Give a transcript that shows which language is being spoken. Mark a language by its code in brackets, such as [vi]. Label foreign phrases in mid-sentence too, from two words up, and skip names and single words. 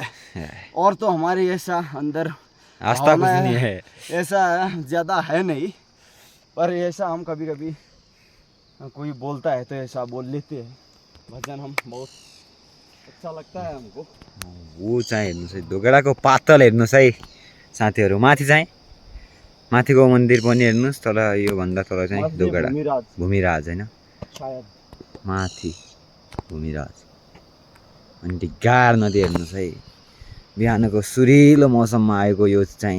[hi] और तो हमारे ऐसा अंदर आस्था कुछ भावना नहीं है। ऐसा ज़्यादा है नहीं, पर ऐसा हम कभी कभी कोई बोलता है तो ऐसा बोल लेते हैं। भजन हम बहुत अच्छा लगता है हमको। [ne] वो चाहिँ हेर्नुहोस् है, ढोगेडाको पातल हेर्नुहोस् है साथीहरू। माथि चाहिँ माथिको मन्दिर पनि हेर्नुहोस्, तल योभन्दा तल चाहिँ मस्जिद ढोगेडा भूमिराज भूमिराज होइन, शायद। माथि भूमिराज। अनि त्यो गाड नदी हेर्नुहोस् है, बिहानको सुरिलो मौसममा आएको यो चाहिँ।